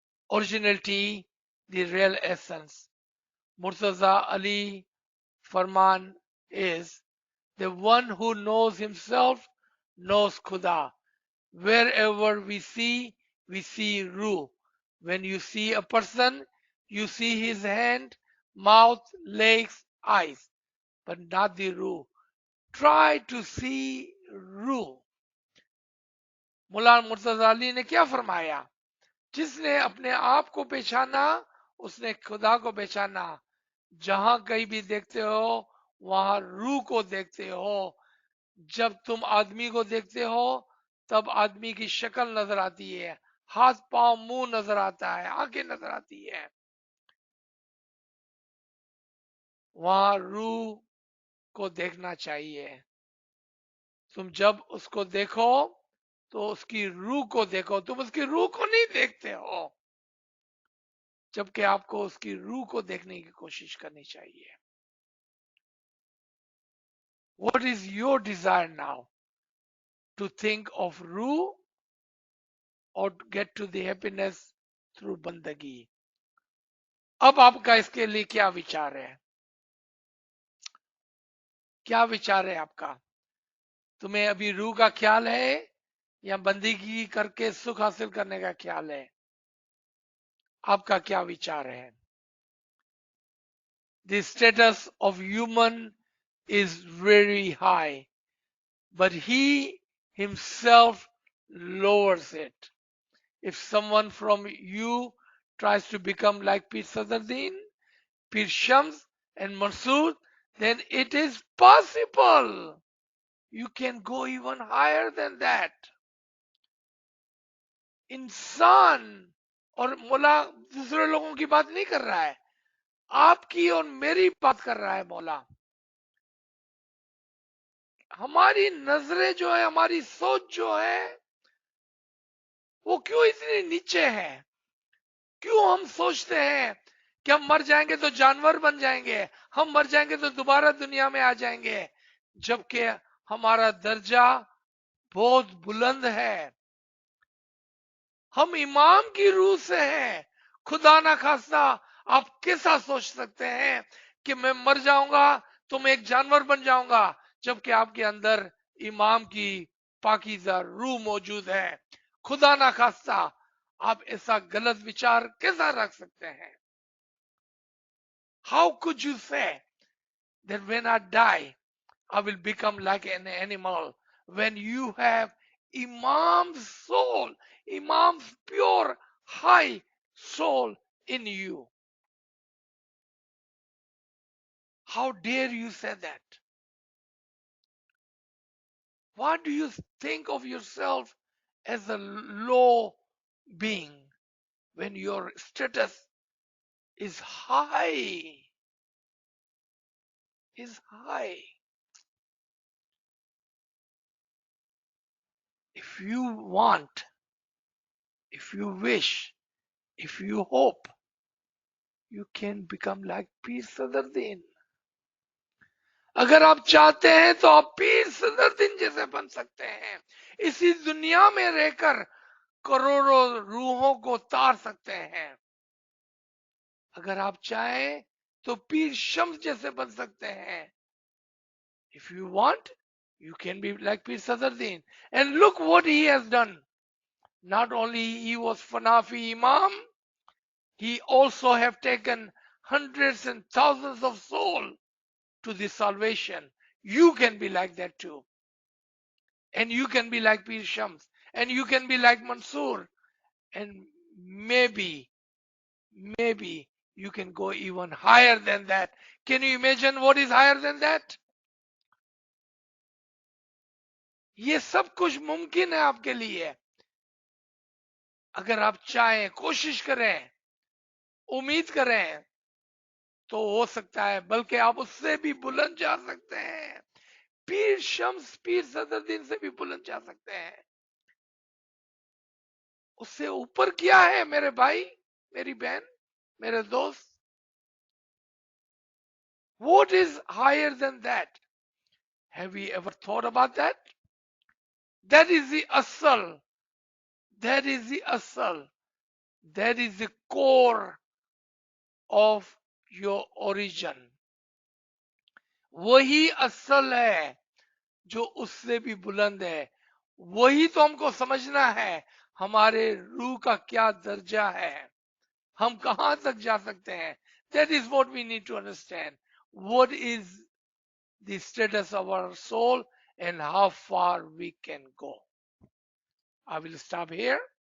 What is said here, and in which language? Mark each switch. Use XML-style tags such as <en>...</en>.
<en>originality, the real essence. Murtaza Ali Farman is the one who knows himself, knows Khuda. Wherever we see Ruh. When you see a person, you see his hand, mouth, legs, eyes, but not the Ruh. Try to see Ruh.</en> <hi>मुला मुर्तजा अली ने क्या फरमाया? जिसने अपने आप को पहचाना उसने खुदा को पहचाना। जहां कहीं भी देखते हो वहां रूह को देखते हो। जब तुम आदमी को देखते हो तब आदमी की शक्ल नजर आती है, हाथ पांव मुंह नजर आता है, आंखें नजर आती है। वहां रूह को देखना चाहिए। तुम जब उसको देखो तो उसकी रूह को देखो, तुम उसकी रूह को नहीं देखते हो, जबकि आपको उसकी रूह को देखने की कोशिश करनी चाहिए।</hi> <en>What is your desire now? To think of Ruh or to get to the happiness through बंदगी?</en> <hi>अब आपका इसके लिए क्या विचार है? क्या विचार है आपका? तुम्हें अभी रूह का ख्याल है या बंदगी करके सुख हासिल करने का ख्याल है? आपका क्या विचार है?</hi> <en>The status of human is very high, but he himself lowers it. If someone from you tries to become like Pir Sadruddin, Pir Shams and Mansoor, then it is possible. You can go even higher than that.</en> <hi>इंसान और मौला दूसरे लोगों की बात नहीं कर रहा है, आपकी और मेरी बात कर रहा है मौला। हमारी नजरें जो है, हमारी सोच जो है, वो क्यों इतनी नीचे है? क्यों हम सोचते हैं कि हम मर जाएंगे तो जानवर बन जाएंगे, हम मर जाएंगे तो दोबारा दुनिया में आ जाएंगे, जबकि हमारा दर्जा बहुत बुलंद है। हम इमाम की रूह से हैं। खुदा ना खास्ता आप कैसा सोच सकते हैं कि मैं मर जाऊंगा तो मैं एक जानवर बन जाऊंगा, जबकि आपके अंदर इमाम की पाकीज़ा रूह मौजूद है। खुदा ना खास्ता आप ऐसा गलत विचार कैसा रख सकते हैं?</hi> <en>How could you say that when I die I will become like an animal, when you have Imam's soul, Imam's pure high soul in you? How dare you say that? Why do you think of yourself as a low being when your status is high? Is high. If you want, if you wish, if you hope, you can become like Pir Sadruddin.</en> <hi>अगर आप चाहते हैं तो आप पीर सदरुद्दीन जैसे बन सकते हैं। इसी दुनिया में रहकर करोड़ों रूहों को तार सकते हैं। अगर आप चाहें तो पीर शम्स जैसे बन सकते हैं।</hi> <en>If you want, you can be like Pir Sadruddin. And look what he has done. Not only he was Fanafi Imam, he also have taken hundreds and thousands of souls to the salvation. You can be like that too. And you can be like Pir Shams. And you can be like Mansoor. And maybe you can go even higher than that. Can you imagine what is higher than that?</en> <hi>ये सब कुछ मुमकिन है आपके लिए, अगर आप चाहें, कोशिश करें, उम्मीद करें तो हो सकता है, बल्कि आप उससे भी बुलंद जा सकते हैं। पीर शम्स पीर सदरुद्दीन से भी बुलंद जा सकते हैं। उससे ऊपर क्या है मेरे भाई, मेरी बहन, मेरे दोस्त?</hi> <en>What is higher than that? Have we ever thought about that? That is the asal. That is the asal. That is the core of your origin.</en> <hi>वही असल है जो उससे भी बुलंद है. वही तो हमको समझना है. हमारे रूह का क्या दर्जा है, हम कहां तक जा सकते हैं.</hi> <en>That is what we need to understand. What is the status of our soul and how far we can go. I will stop here.</en>